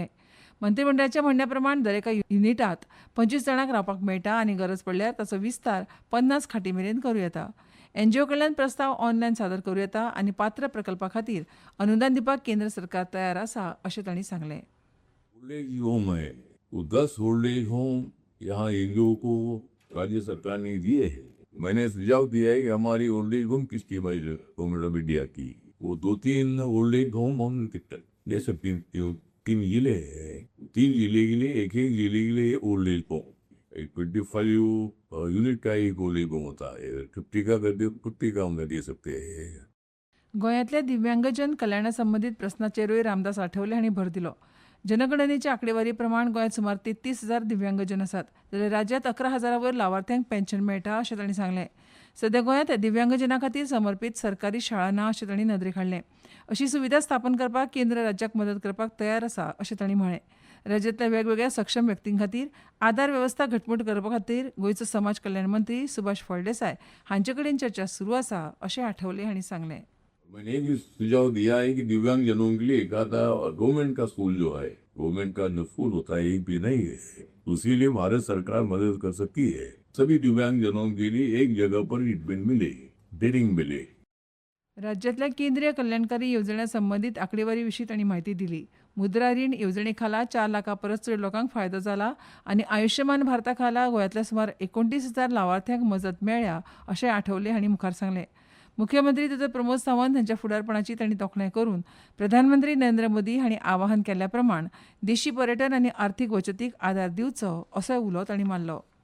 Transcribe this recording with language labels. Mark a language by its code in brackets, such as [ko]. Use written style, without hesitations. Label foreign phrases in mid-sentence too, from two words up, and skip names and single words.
[kok] मंत्रिमंडळाच्या म्हणण्या प्रमाण दर एका युनिटांत 25 जाणांक रावपाक मेळटा आनी गरज पडल्यार ताचो विस्तार 50 खाटी मेरेन करूं येता. एनजीओ कडल्यान प्रस्ताव ऑनलायन सादर करूं येता आनी पात्र प्रकल्पा खातीर अनुदान दिवपाक केंद्र सरकार तयार आसा अशें तांणी सांगलें. [en] old age home [hi] है वो 10 [en] old age home [hi] यहाँ एनजीओ को राज्य सरकार ने दिए है. मैंने सुझाव दिया है कि हमारी [en] old age home [hi] की स्कीम है गवर्नमेंट ऑफ इंडिया की, वो 2-3 [en] old age home [hi] हम ले सकते हैं. 3 जिले हैं, 3 जिले के लिए एक जिले के लिए [en] old age home. [hi] 25 यूनिट का एक [en] old age home [hi] होता है. 50 का कर दे 50 का हम दे सकते हैं. [kok] गोंयांतल्या दिव्यांगजन कल्याणा संबंधीत प्रस्नाचेरूय रामदास आठवले हांणी भर दिलो. जनगणनेच्या आंकडेवारी प्रमाण गोंयांत सुमार 33,000 दिव्यांगजन आसात जाल्यार राज्यांत 11,000 वयर लावार्थ्यांक पेन्शन मेळटा अशें तांणी सांगलें. सध्या गोंयांत दिव्यांगजनां खातीर समर्पीत सरकारी शाळा ना अशें तांणी नदरेक हाडलें. अशी सुविधा स्थापन करपाक केंद्र राज्याक मदत करपाक तयार आसा अशें तांणी म्हळें. राज्यांतल्या वेगवेगळ्या सक्षम व्यक्तीं खातीर आदार वेवस्था घटमूट करपा खातीर गोंयचो समाज कल्याण मंत्री सुभाष फळदेसाय हांचे कडेन चर्चा सुरू आसा अशें आठवले हांणी सांगलें. [hi] मैंने भी सुझाव दिया है कि दिव्यांग जनों के लिए एक आधा गवर्नमेंट का स्कूल जो है, गवर्नमेंट का स्कूल होता है, एक भी नहीं है, उसी लिए भारत सरकार मदद कर सकती है. सभी दिव्यांग जनों के लिए एक जगह पर ट्रीटमेंट मिले, बेडिंग मिले. [kok] राज्यांतल्या केंद्रीय कल्याणकारी येवजण्या संबंधीत आंकडेवारी विशीं तांणी म्हायती दिली. मुद्रा रीण येवजणे खाला 4 लाखा परस चड लोकांक फायदो जाला आनी आयुश्यमान भारता खाला गोंयांतल्या सुमार 29,000 लावार्थ्यांक मजत मेळ्ळ्या अशें आठवले हांणी मुखार सांगलें. मुख्यमंत्री डॉ प्रमोद सावंत हांच्या फुडारपणाची तांणी तोखणाय करून प्रधानमंत्री नरेंद्र मोदी हांणी आवाहन केल्ल्या प्रमाण देशी पर्यटन आनी आर्थीक वचतीक आदार दिवचो असोय उलो तांणी मारलो.